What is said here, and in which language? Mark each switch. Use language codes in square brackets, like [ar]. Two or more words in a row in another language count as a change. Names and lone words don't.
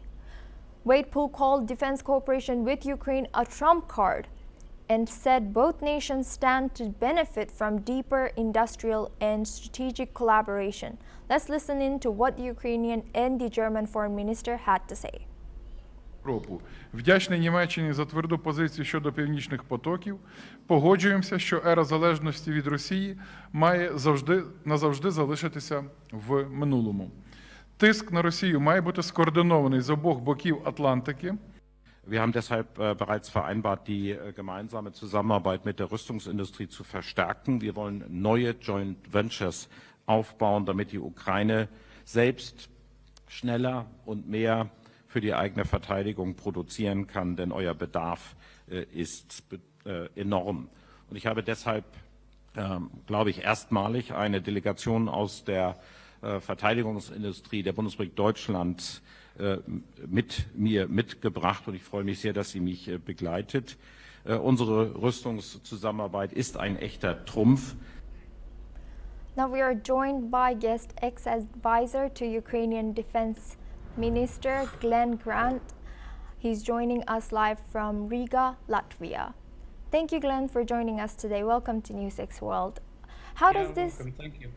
[en] Wadepool called defense cooperation with Ukraine a trump card and said both nations stand to benefit from deeper industrial and strategic collaboration. Let's listen in to what the Ukrainian and the German foreign minister had to say. [uk] Вдячний Німеччині за тверду позицію щодо північних потоків. Погоджуємося, що ера залежності від Росії має назавжди залишитися в минулому. Тиск на Росію має бути скоординований з обох боків Атлантики. [de] Wir haben deshalb bereits vereinbart, die gemeinsame Zusammenarbeit mit der Rüstungsindustrie zu verstärken. Wir wollen neue [en] Joint Ventures [de] aufbauen, damit die Ukraine selbst schneller und mehr für die eigene Verteidigung produzieren kann, denn euer Bedarf ist enorm. Und ich habe deshalb, glaube ich, erstmalig eine Delegation aus der Verteidigungsindustrie der Bundesrepublik Deutschland mit mir mitgebracht, und ich freue mich sehr, dass sie mich begleitet. Unsere Rüstungszusammenarbeit ist ein echter Trumpf. [en] Now we are joined by guest ex-advisor to Ukrainian Defense Minister Glenn Grant. He's joining us live from Riga, Latvia. Thank you, Glenn, for joining us today. Welcome to NewsX World. How does this? Welcome. Thank you.